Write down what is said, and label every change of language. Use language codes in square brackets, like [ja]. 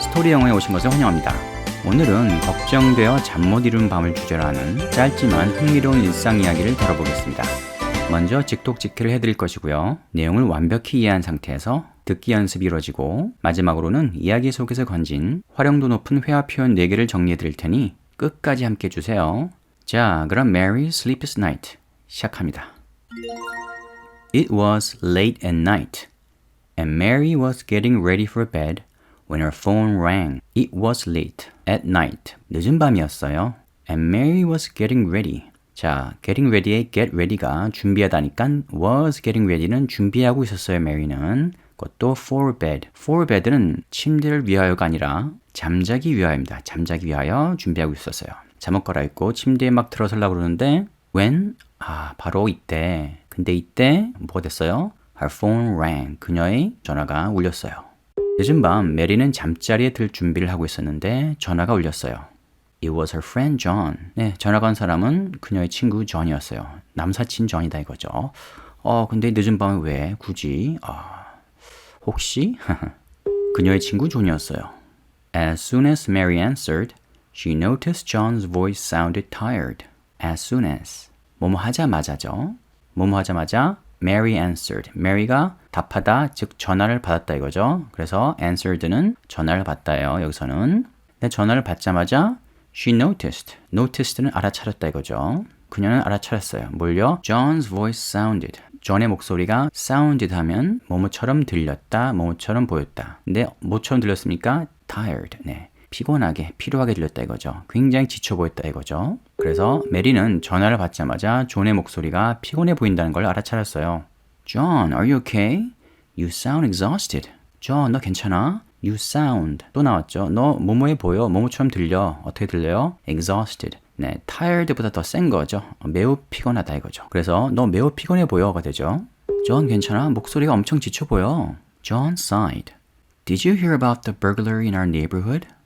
[ko] 스토리 영어에 오신 것을 환영합니다. 오늘은 걱정되어 잠 못 이룬 밤을 주제로 하는 짧지만 흥미로운 일상 이야기를 다뤄보겠습니다. 먼저 직독직해를 해드릴 것이고요. 내용을 완벽히 이해한 상태에서 듣기 연습이 이루어지고 마지막으로는 이야기 속에서 건진 활용도 높은 회화 표현 4개를 정리해 드릴 테니 끝까지 함께 해주세요. 자, 그럼 [en] Mary Sleepless Night [ko] 시작합니다. [en] It was late at night. And Mary was getting ready for bed when her phone rang. It was late at night. [ko] 늦은 밤이었어요. [en] And Mary was getting ready. [ko] 자, getting ready의 get ready가 준비하다니까 [en] was getting ready [ko] 는 준비하고 있었어요, Mary는. 그것도 for bed. for bed는 침대를 위하여가 아니라 잠자기 위하여입니다. 잠자기 위하여 준비하고 있었어요. 잠옷 갈아입고 침대에 막 들어서려고 그러는데 when? 바로 이때. 근데 이때 뭐가 됐어요? [en] Her phone rang. [ko] 그녀의 전화가 울렸어요. 늦은 밤 메리는 잠자리에 들 준비를 하고 있었는데 전화가 울렸어요. [en] It was her friend John. [ko] 네, 전화 건 사람은 그녀의 친구 존이었어요. 남사친 존이다 이거죠. 근데 늦은 밤에 왜 굳이? 혹시? 그녀의 친구 존이었어요. [en] As soon as Mary answered, she noticed John's voice sounded tired. As soon as. [ko] 뭐뭐 하자마자죠. 뭐뭐 하자마자 [en] Mary answered. [ko] Mary가 답하다, 즉 전화를 받았다 이거죠. 그래서 answered는 전화를 받다예요. 여기서는. 근데 전화를 받자마자 she noticed. noticed는 알아차렸다 이거죠. 그녀는 알아차렸어요. 뭘요? [en] John's voice sounded. [ko] 존의 목소리가 sounded 하면 뭐뭐처럼 들렸다, 뭐뭐처럼 보였다. 근데 뭐처럼 들렸습니까? tired. 네. 피곤하게, 피로하게 들렸다 이거죠. 굉장히 지쳐 보였다 이거죠. 그래서 메리는 전화를 받자마자 존의 목소리가 피곤해 보인다는 걸 알아차렸어요. [en] John, are you okay? You sound exhausted. John, [ko] 너 괜찮아? [en] You sound. [ko] 또 나왔죠. 너 뭐뭐해 보여. 뭐뭐처럼 들려. 어떻게 들려요? Exhausted. 네, tired보다 더 센 거죠. 매우 피곤하다 이거죠. 그래서 너 매우 피곤해 보여가 되죠. John, 괜찮아? 목소리가 엄청 지쳐 보여. [en] John sighed. Did you hear about the burglary in our neighborhood?